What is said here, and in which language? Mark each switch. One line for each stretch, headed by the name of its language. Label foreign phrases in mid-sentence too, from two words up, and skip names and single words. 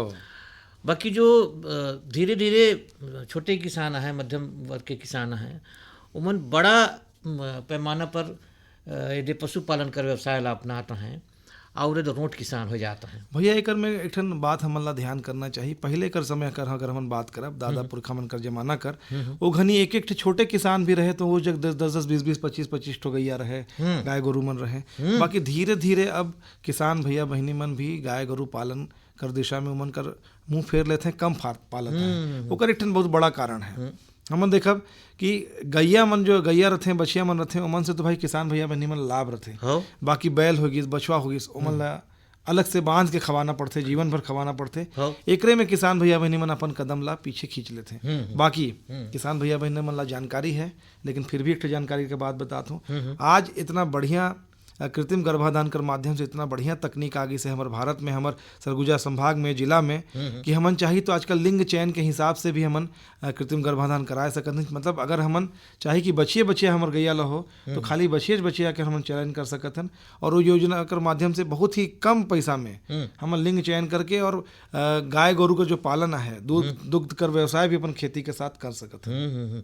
Surgujia: बाकी जो धीरे धीरे छोटे किसान हैं, मध्यम वर्ग के किसान हैं, उमन बड़ा पैमाना पर यदि पशुपालन कर व्यवसाय ला अपनाते हैं और यदि रोट किसान हो जाता है। भैया एक में एक ठन बात हमन ला ध्यान करना चाहिए। पहले कर समय कर अगर हमन बात करब दादा पुरखा मन कर जमाना कर वो घनी एक एक छोटे किसान भी रहे तो वो जग 10-10 20-20 25-25 ठो गैया रहे, गाय गोरु मन रहे। बाकी धीरे धीरे अब किसान भैया बहनी मन भी गाय गोरु पालन कर दिशा में उमन कर मुंह फेर लेते हैं, कम पालत है। ओकर एक ठन बहुत बड़ा कारण है। हमन देखब कि गैया मन जो गैया रथे बछिया मन रथे ओमन से तो भाई किसान भैया बहनी मन लाभ रथे। बाकी बैल हो गिस बछवा हो गिस ओमन ला अलग से बांध के खवाना पड़ते, जीवन भर खवाना पड़ते। एकरे में किसान भैया बहनी मन अपन कदम ला पीछे खींच लेते। बाकी किसान भैया बहनी मन ला जानकारी है, लेकिन फिर भी एक जानकारी के बात बताता हूँ। आज इतना बढ़िया कृत्रिम गर्भाधान कर माध्यम से इतना बढ़िया तकनीक आ गई से हमारे भारत में, हमारे सरगुजा संभाग में जिला में कि हमन चाहिए तो आजकल लिंग चयन के हिसाब से भी हमन कृत्रिम गर्भाधान कराए सकते हैं। मतलब अगर हमन चाहिए कि बचिए हमारे गैया ला हो तो खाली बचिए के हमन चयन कर सकते हैं और वो योजना कर माध्यम से बहुत ही कम पैसा में हमन लिंग चयन करके और गाय गोरु का जो पालन है दुग्ध कर व्यवसाय भी अपन खेती के साथ कर सकते हैं।